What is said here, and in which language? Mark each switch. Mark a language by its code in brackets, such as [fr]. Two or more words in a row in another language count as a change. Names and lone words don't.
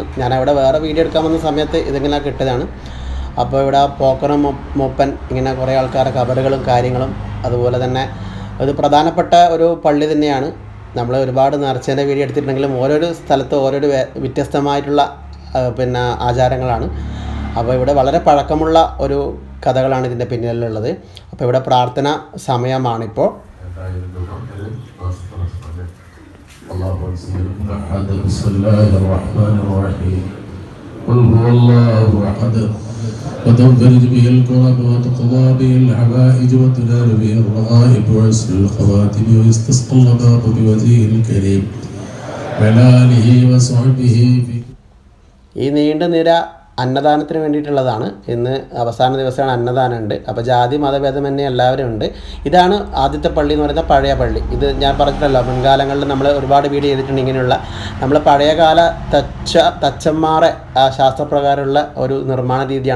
[ml] ഞാനവിടെ വേറെ വീഡിയോ എടുക്കാൻ വന്ന സമയത്ത് ഇതിങ്ങനെ കിട്ടിയതാണ്. അപ്പോൾ ഇവിടെ പോക്കറും മൂപ്പൻ ഇങ്ങനെ കുറേ ആൾക്കാരുടെ കബറുകളും കാര്യങ്ങളും, അതുപോലെ തന്നെ ഇത് പ്രധാനപ്പെട്ട ഒരു പള്ളി തന്നെയാണ്. നമ്മൾ ഒരുപാട് നേർച്ചേൻ്റെ വീഡിയോ എടുത്തിട്ടുണ്ടെങ്കിലും ഓരോരോ സ്ഥലത്ത് ഓരോരോ വ്യത്യസ്തമായിട്ടുള്ള ആചാരങ്ങളാണ്. അപ്പോൾ ഇവിടെ വളരെ പഴക്കമുള്ള ഒരു കഥകളാണ് ഇതിൻ്റെ പിന്നിലുള്ളത്. അപ്പോൾ ഇവിടെ പ്രാർത്ഥന സമയമാണിപ്പോൾ. [ar] وتنفرج به الكرب وتقضى به الحوائج وتنال به الرغائب ويسر الخواتم ويستسقى الله بوجهه الكريم وعلى آله وصحبه. [ml] ഈ നീണ്ട നിര അന്നദാനത്തിന് വേണ്ടിയിട്ടുള്ളതാണ്. ഇന്ന് അവസാന ദിവസമാണ്, അന്നദാനം ഉണ്ട്. അപ്പോൾ ജാതി മതഭേദമന്യേ എല്ലാവരും ഉണ്ട്. ഇതാണ് ആദ്യത്തെ പള്ളി എന്ന് പറയുന്ന പഴയ പള്ളി. ഇത് ഞാൻ പറഞ്ഞിട്ടല്ലോ, മുൻകാലങ്ങളിൽ നമ്മൾ ഒരുപാട് വീഡിയോ ചെയ്തിട്ടുണ്ട്. ഇങ്ങനെയുള്ള നമ്മൾ പഴയകാല തച്ചന്മാരെ ശാസ്ത്രപ്രകാരമുള്ള ഒരു നിർമ്മാണ രീതിയാണ്.